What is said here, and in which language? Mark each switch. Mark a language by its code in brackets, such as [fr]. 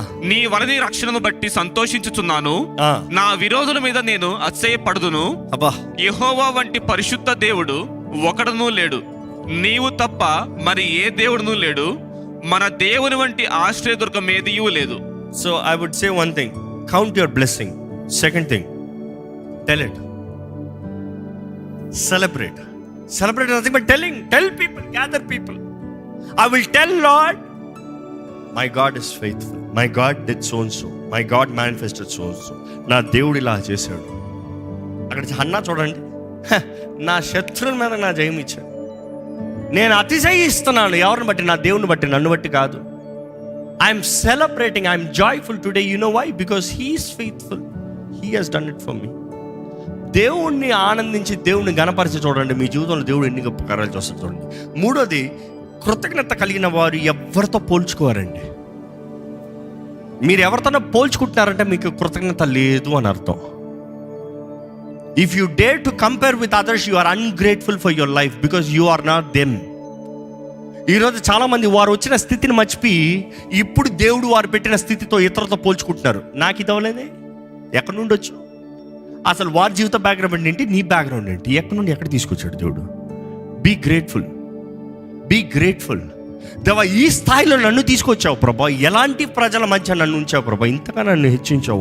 [te] నీ వలన రక్షణను బట్టి సంతోషించుచున్నాను. నా విరోధుల మీద నేను అతిశయపడుదును. యెహోవా వంటి పరిశుద్ధ దేవుడు ఒకడునూ లేడు, నీవు తప్ప మరి ఏ దేవుడునూ లేడు. మన దేవుని వంటి ఆశ్రయదుర్గం ఏదియూ లేదు. [en] So I would say one thing, count your blessing. Second thing, tell it. Celebrate nothing but tell people, gather people. I will tell Lord, my God is faithful, my God did so and so, my God manifested so and so. [te] నా దేవుడు ఇలా చేశాడు. అక్కడ Hannah చూడండి, నా శత్రువుల మీద నా జయం ఇచ్చాడు. నేను అతిశయిస్తున్నాను ఎవరిని బట్టి? నా దేవుని బట్టి, నన్ను బట్టి కాదు. [en] I'm celebrating, I'm joyful today. You know why? Because He is faithful. He has done it for me. [te] దేవుణ్ణి ఆనందించి దేవుణ్ణి గణపరిచి చూడండి, మీ జీవితంలో దేవుడు ఎన్ని గొప్ప కార్యాలు చేస్తాడు చూడండి. మూడోది, కృతజ్ఞత కలిగిన వారు ఎవరితో పోల్చుకోవారండి. మీరు ఎవరితోనో పోల్చుకుంటున్నారంటే మీకు కృతజ్ఞత లేదు అని అర్థం. [en] If you dare to compare with others, you are ungrateful for your life because you are not them. [te] ఈరోజు చాలామంది వారు వచ్చిన స్థితిని మర్చిపోయి ఇప్పుడు దేవుడు వారు పెట్టిన స్థితితో ఇతరులతో పోల్చుకుంటున్నారు. నాకు ఇది అవ్వలేదే, ఎక్కడి నుండి వచ్చు? అసలు వారి జీవిత బ్యాక్గ్రౌండ్ ఏంటి, నీ బ్యాక్గ్రౌండ్ ఏంటి, ఎక్కడి నుండి ఎక్కడ తీసుకొచ్చాడు దేవుడు? [en] Be grateful. [te] దేవా ఈ స్థాయిలో నన్ను తీసుకొచ్చావు ప్రభా, ఎలాంటి ప్రజల మధ్య నన్ను ఉంచావు ప్రభా, ఇంతగా నన్ను హెచ్చించావు.